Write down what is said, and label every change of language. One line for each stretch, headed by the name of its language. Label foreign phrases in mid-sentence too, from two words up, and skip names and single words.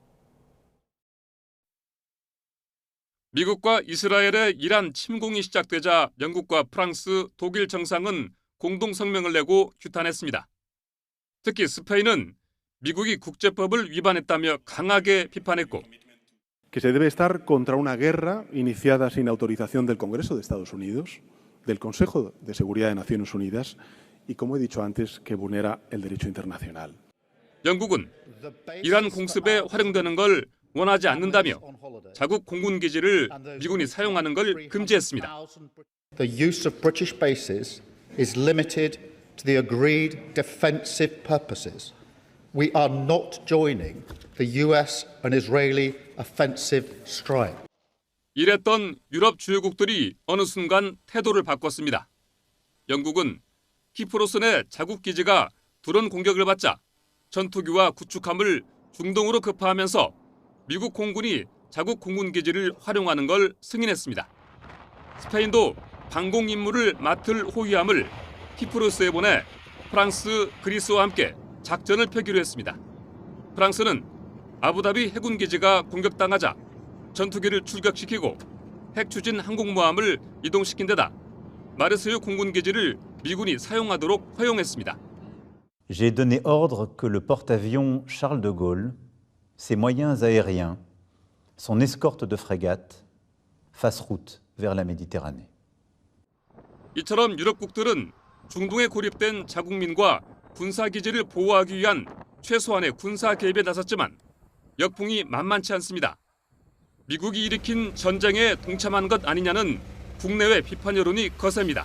Korean: 미국과 이스라엘의 이란 침공이 시작되자 영국과 프랑스, 독일 정상은 공동 성명을 내고 규탄했습니다. 특히 스페인은 미국이 국제법을 위반했다며 강하게 비판했고
Spanish: Que se debe estar contra una guerra iniciada sin autorización del Congreso de Estados Unidos, del Consejo de Seguridad de Naciones Unidas y, como he dicho antes, que vulnera el derecho internacional.
Korean: 영국은 이란 공습에 활용되는 걸 원하지 않는다며 자국 공군 기지를 미군이 사용하는 걸 금지했습니다.
English: The use of British bases is limited to the agreed defensive purposes. We are not joining the US and Israeli offensive strike.
Korean: 이랬던 유럽 주요국들이 어느 순간 태도를 바꿨습니다. 영국은 키프로스 내 자국 기지가 드론 공격을 받자 전투기와 구축함을 중동으로 급파하면서 미국 공군이 자국 공군 기지를 활용하는 걸 승인했습니다. 스페인도 방공 임무를 맡을 호위함을 키프로스에 보내 프랑스, 그리스와 함께 작전을 펴기로 했습니다. 프랑스는 아부다비 해군 기지가 공격당하자 전투기를 출격시키고 핵 추진 항공모함을 이동시킨 데다 마르세유 공군 기지를 미군이 사용하도록 허용했습니다.
French: J'ai donné ordre que le porte-avions Charles de Gaulle, ses moyens aériens, son escorte de frégates fassent route vers la Méditerranée.
Korean: 이처럼 유럽국들은 중동에 고립된 자국민과 군사기지를 보호하기 위한 최소한의 군사 개입에 나섰지만 역풍이 만만치 않습니다. 미국이 일으킨 전쟁에 동참한 것 아니냐는 국내외 비판 여론이 거셉니다.